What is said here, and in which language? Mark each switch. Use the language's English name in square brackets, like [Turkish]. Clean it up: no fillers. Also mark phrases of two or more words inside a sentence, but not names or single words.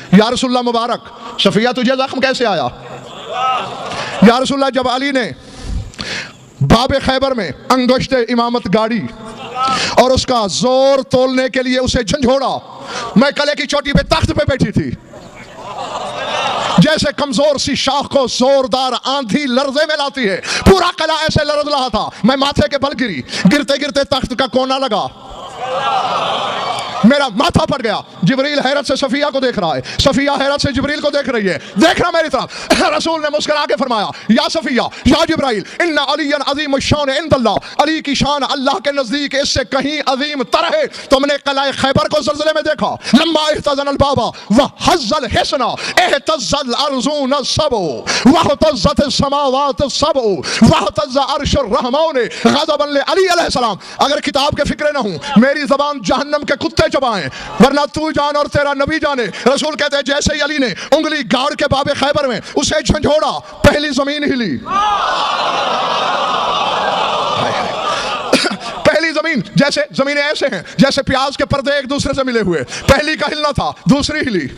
[Arabic] يا رسول اللہ [Urdu] مبارک، صفیہ تجھے زخم کیسے آیا? [Arabic] يا رسول اللہ, [Urdu] جب علی نے بابِ خیبر میں انگشتِ امامت گاڑی اور اس کا زور تولنے کے لیے اسے جھنجھوڑا، میں قلعے کی چوٹی پہ تخت پہ بیٹھی تھی، جیسے کمزور سی شاخ کو زوردار آندھی لرزے میں لاتی ہے، پورا قلعہ ایسے لرز رہا تھا. میں ماتھے کے بل گری، گرتے گرتے تخت کا کونا لگا، میرا ماتھا پھٹ گیا. جبریل حیرت سے صفیہ کو دیکھ رہا ہے، صفیہ حیرت سے جبریل کو دیکھ رہی ہے. دیکھنا میری طرف، رسول نے مسکرا کے فرمایا، یا صفیہ یا جبرائیل, [Arabic] إن عليا عظيم الشأن عند الله, [Urdu] علی کی شان اللہ کے نزدیک اس سے کہیں عظیم تر ہے. تم نے قلعۂ خیبر کو زلزلے میں دیکھا, [Arabic] لما اهتزنا الباب و هز الحصن اهتزت الأرض السبع و اهتزت السماوات السبع و اهتز عرش الرحمن غضبا ل علي عليه السلام. [Urdu] اگر کتاب کے فقرے نہ ہوں، میری زبان جہنم کے کتے چبائیں، ورنہ تو جان اور تیرا نبی جانے. رسول کہتے ہیں، جیسے ہی علی نے انگلی گاڑ کے بابِ خیبر میں اسے جھنجھوڑا، پہلی زمین ہلی. پہلی زمین، جیسے زمینیں ایسے ہیں جیسے پیاز کے پردے ایک دوسرے سے ملے ہوئے، پہلی کا ہلنا تھا، دوسری ہلی.